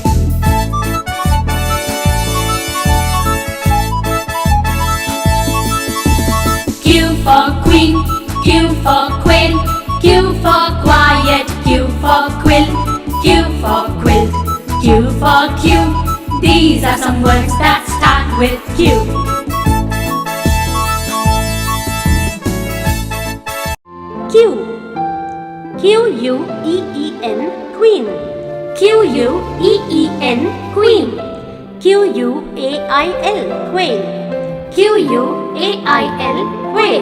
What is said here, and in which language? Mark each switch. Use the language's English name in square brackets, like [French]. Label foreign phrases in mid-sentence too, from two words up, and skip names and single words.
[English] Q for queen, Q for quail, Q for quiet, Q for quill, Q for quilt, Q for Q. These are some words that start with Q. Q. Q-U-E-E-N, queen. Q-U-E-E-N, queen. Q-U-A-I-L, quail. Q-U-A-I-L, quail.